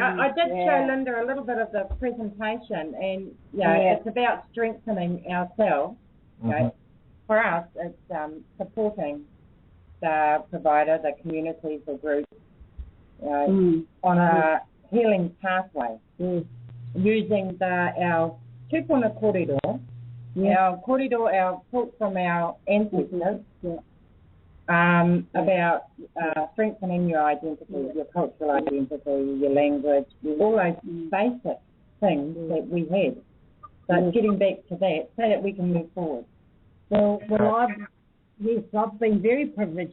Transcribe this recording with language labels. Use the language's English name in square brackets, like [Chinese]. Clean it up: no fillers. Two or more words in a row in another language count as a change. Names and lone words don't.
[English] I did show Linda a little bit of the presentation, and it's about strengthening ourselves. For us, it's supporting the provider, the communities, the groups, on a healing pathway, using our [Māori] tupuna kōrero, [English] our kōrero, our thoughts from our ancestors, about strengthening your identity, your cultural identity, your language, all those basic things that we had. So getting back to that so that we can move forward. Well, I've been very privileged.